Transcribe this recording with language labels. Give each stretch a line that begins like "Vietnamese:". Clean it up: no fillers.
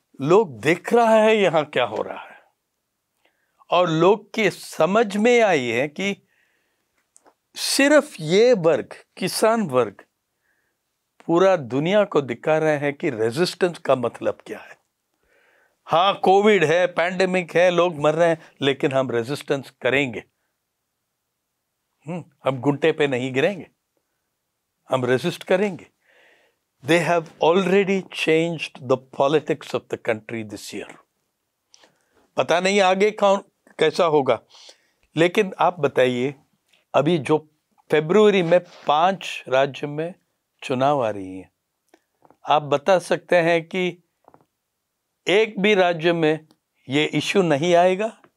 Hindi: लोग देख रहा है यहां क्या हो रहा है, और लोग की समझ में आई है कि सिर्फ ये वर्ग, किसान वर्ग, पूरा दुनिया को दिखा रहे हैं कि रेजिस्टेंस का मतलब क्या है। हाँ, कोविड है, पैंडेमिक है, लोग मर रहे हैं, लेकिन हम रेजिस्टेंस करेंगे। हम घुटने पे नहीं गिरेंगे, हम रेजिस्ट करेंगे।
English: They have already changed the politics of the country this year.
Hindi: पता नहीं आगे कौन कैसा होगा, लेकिन आप बताइए, अभी जो फरवरी में 5 राज्य में चुनाव आ रही है, आप बता सकते हैं कि एक भी राज्य में ये इश्यू नहीं आएगा?